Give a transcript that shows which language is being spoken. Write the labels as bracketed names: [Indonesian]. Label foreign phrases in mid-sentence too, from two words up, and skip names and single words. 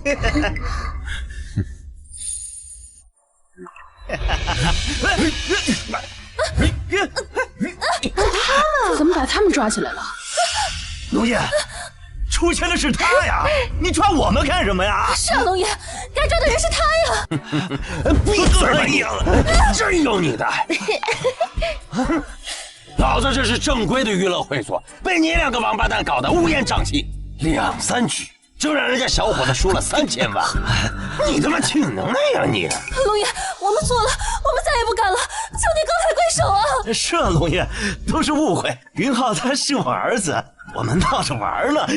[Chinese] 怎么把他们抓起来了？龙爷，出千的是他呀，你抓我们幹什麼呀？是啊，龍爺，該抓的人是他呀！閉嘴吧你！真有你的！老子這是正規的娛樂會所，被你兩個王八蛋搞得烏煙瘴氣，2、3局就讓人家小伙子輸了3000萬，你他媽挺能耐呀你！龍爺，我們錯了，我們再也不敢了，求你高抬貴手啊！是啊，龍爺，都是誤會，雲浩他是我兒子，我們鬧着玩呢。